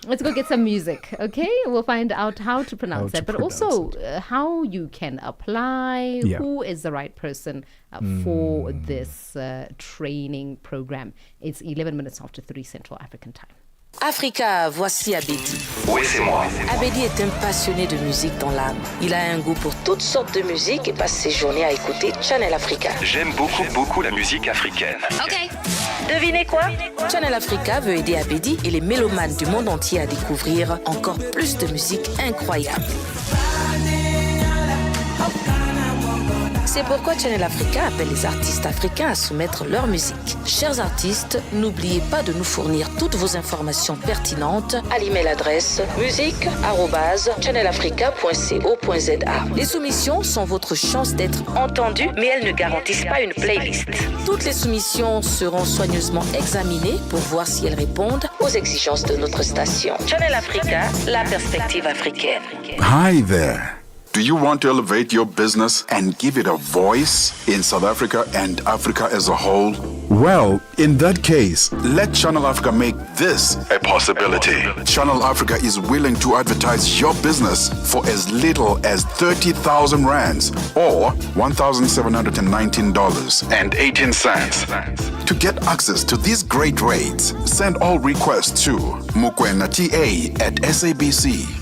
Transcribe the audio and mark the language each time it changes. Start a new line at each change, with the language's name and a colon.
English: Let's go get some music, okay? We'll find out how to pronounce it, but also how you can apply, who is the right person for this training program. It's 11 minutes after 3 Central African Time.
French: Africa, voici Abedi. Oui, c'est moi. Abedi est un passionné de musique dans l'âme. Il a un goût pour toutes sortes de musique et passe ses journées à écouter Channel Africa. J'aime beaucoup la musique africaine. Ok. Devinez quoi? Channel Africa veut aider Abedi et les mélomanes du monde entier à découvrir encore plus de musique incroyable. C'est pourquoi Channel Africa appelle les artistes africains à soumettre leur musique. Chers artistes, n'oubliez pas de nous fournir toutes vos informations pertinentes à l'email adresse musique@channelafrica.co.za. Les soumissions sont votre chance d'être entendues, mais elles ne garantissent pas une playlist. Toutes les soumissions seront soigneusement examinées pour voir si elles répondent aux exigences de notre station. Channel Africa, la perspective africaine.
English: Hi there. Do you want to elevate your business and give it a voice in South Africa and Africa as a whole? Well, in that case, let Channel Africa make this a possibility. Channel Africa is willing to advertise your business for as little as 30,000 rands or $1,719.18. To get access to these great rates, send all requests to mokoenata@SABC.